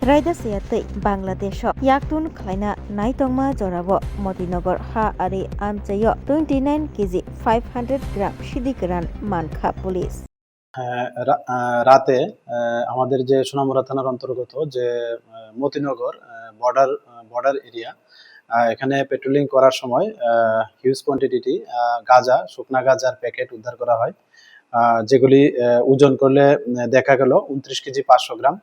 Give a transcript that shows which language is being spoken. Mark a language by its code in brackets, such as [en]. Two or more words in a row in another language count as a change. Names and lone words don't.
[trp] Raida Sayatei Bangladesh Yaktun Klaina Naitongma Jorabo Modinagar Ha Ari Amchayo 29 kg 500 gram Shidigaran Manka Police. [bn] রাতে আমাদের যে সোনামুড়া থানার অন্তর্গত যে মতিনগর বর্ডার এরিয়া এখানে পেট্রোলিং করার সময় [en] huge quantity [bn] গাঁজা শুকনা গাঁজার প্যাকেট উদ্ধার করা হয়, যেগুলি ওজন করলে দেখা গেল 29 কেজি 500 গ্রাম।